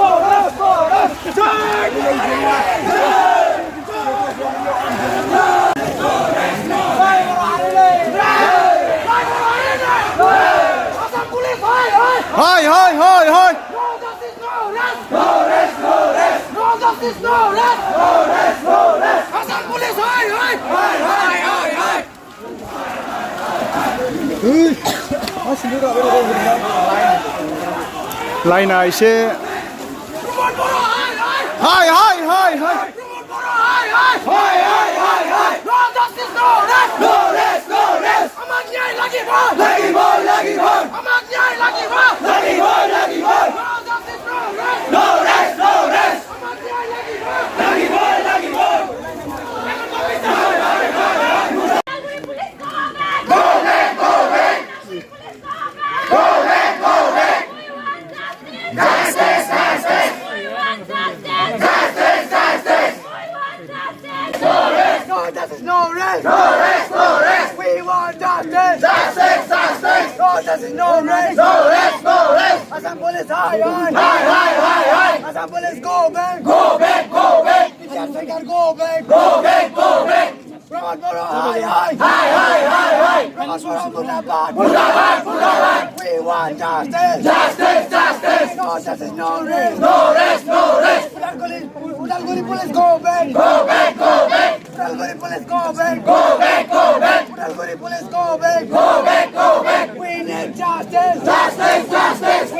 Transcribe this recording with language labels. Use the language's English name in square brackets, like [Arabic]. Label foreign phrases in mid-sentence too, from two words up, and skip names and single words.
[English] Hi, hi, hi, hi! No justice, no rest! No rest, no rest! No justice, no rest! No rest, no rest! Assam police, hi, hi! Hi, hi, hi, hi! लाइना एसे हाय हाय हाय हाय No justice, no rest! No rest, no rest! [Bodo] Amak nyai lagi bol! Lagi bol, lagi bol! Amak nyai lagi bol! Lagi bol, lagi bol! [English] No justice, no rest! No rest, no rest! [Bodo] Amak nyai lagi bol! Lagi bol, lagi bol! [English] Go back, go back! Go back, go back! Justice, justice! Justice, justice! No rest, no justice, no rest! No rest, no rest! We want justice! Justice, justice! No justice, no rest! No rest, no rest! Assam police, hi, hi! Hi, hi, hi, hi! Assam police, go back! Go back, go back! Indian Sarkar, go back! Go back, go back! Pramod Bora, hi, hi! Hi, hi, hi, hi! Pramod Bora, [Hindi] Murdabad! Murdabad, Murdabad! [English] We We want justice. Justice, justice. No justice, no rest. No rest, no rest. Udalguri police, go back. Go back, go back. Udalguri police, go back. Go back, go back. Udalguri police, go back. Go back, go back. We need justice. Justice, justice.